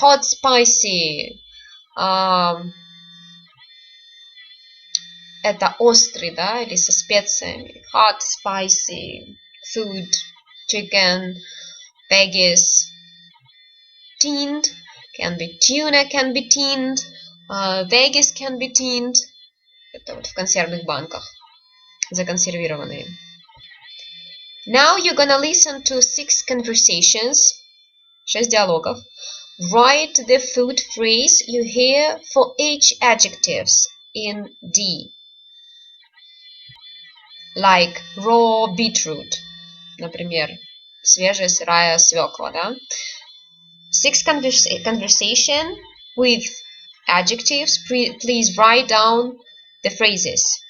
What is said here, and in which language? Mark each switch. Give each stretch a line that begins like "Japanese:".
English: Hot, spicy,
Russian: это острый, да, или со специями.
English: Hot, spicy food, chicken, veggies. Tinned can be tuna, can be tinned, veggies can be tinned.
Russian: Это вот в консервных банках, законсервированные.
English: Now you're gonna listen to 6 conversations,
Russian: 6 диалогов.
English: Write the food phrase you hear for each adjectives in D. Like raw beetroot,
Russian: например, свежая сырая свекла, да?
English: 6 conversation with adjectives. Please write down the phrases.